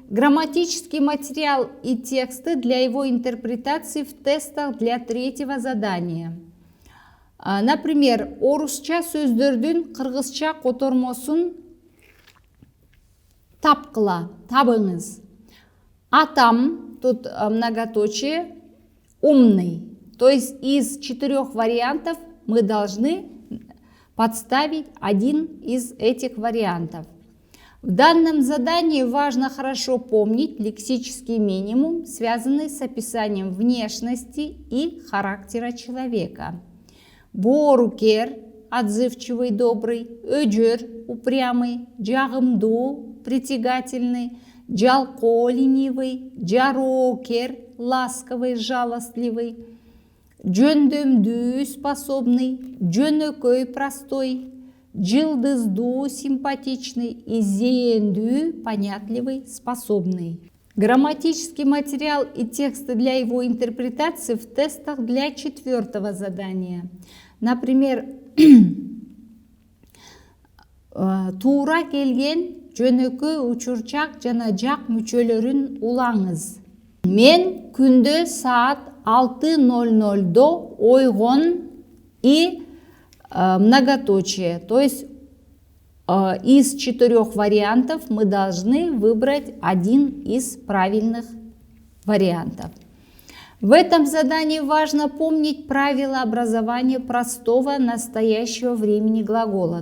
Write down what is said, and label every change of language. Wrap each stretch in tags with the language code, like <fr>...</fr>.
<ru>Грамматический материал и тексты для его интерпретации в тестах для 3-го задания.</ru> <ky>Например, орусча сөздөрдүн кыргызча котормосун тапкыла, табыңыз. Атам,</ky> <ru>тут многоточие, умный. То есть из 4 вариантов мы должны подставить один из этих вариантов. В данном задании важно хорошо помнить лексический минимум, связанный с описанием внешности и характера человека. Борукер – отзывчивый, добрый, өжөр – упрямый, жагымдуу – притягательный, жалко – ленивый, жароокер – ласковый, жалостливый, жөндөмдүү – способный, жөнөкөй – простой, жылдыздуу, симпатичный и зээндүү, понятливый, способный. Грамматический материал и тексты для его интерпретации в тестах для 4-го задания.</ru> <ky>Например, туура келген жөнөкөй, учурчак жана жак мүчөлөрүн улаңыз. Мен күндө саат 6:00 ойгон</ky> <ru>и многоточие. То есть из 4 вариантов мы должны выбрать один из правильных вариантов. В этом задании важно помнить правила образования простого настоящего времени глагола.</ru>